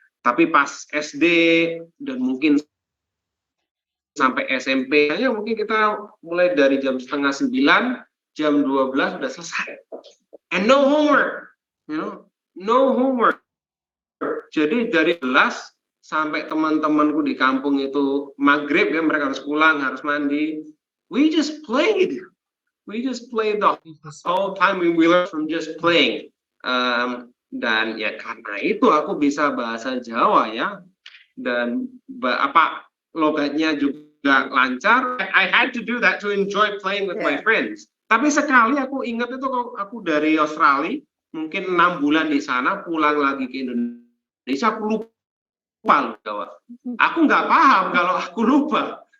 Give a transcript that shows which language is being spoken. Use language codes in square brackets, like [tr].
[id] Tapi pas SD dan mungkin sampai SMP, ya mungkin kita mulai dari jam 8:30, jam 12 udah selesai. [en] And no homework, you know, no homework. [id] Jadi dari kelas sampai teman-temanku di kampung itu maghrib ya, mereka harus pulang, harus mandi. [en] We just played the whole time. We learned from just playing. [id] Dan ya karena itu aku bisa bahasa Jawa ya, dan logatnya juga lancar. [en] I had to do that to enjoy playing with my friends. [id] Tapi sekali aku ingat itu aku dari Australia, mungkin 6 bulan di sana, pulang lagi ke Indonesia, aku lupa Jawa. Aku nggak paham kalau aku lupa.